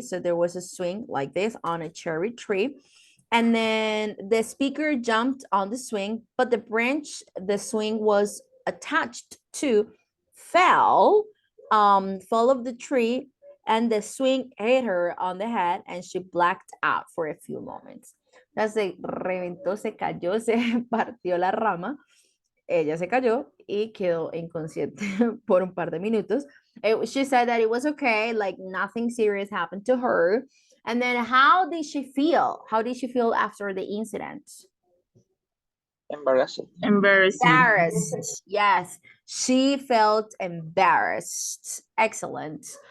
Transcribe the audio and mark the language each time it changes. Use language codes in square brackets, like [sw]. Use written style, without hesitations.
[en] So there was a swing like this on a cherry tree. And then the speaker jumped on the swing, but the branch the swing was attached to fell of the tree, and the swing hit her on the head and she blacked out for a few moments. [es] Se reventó, se cayó, se partió la rama. Ella se cayó y quedó inconsciente por un par de minutos. [en] She said that it was okay, like nothing serious happened to her. And then how did she feel? How did she feel after the incident? Embarrassing. Embarrassed. Yes, she felt embarrassed. Excellent.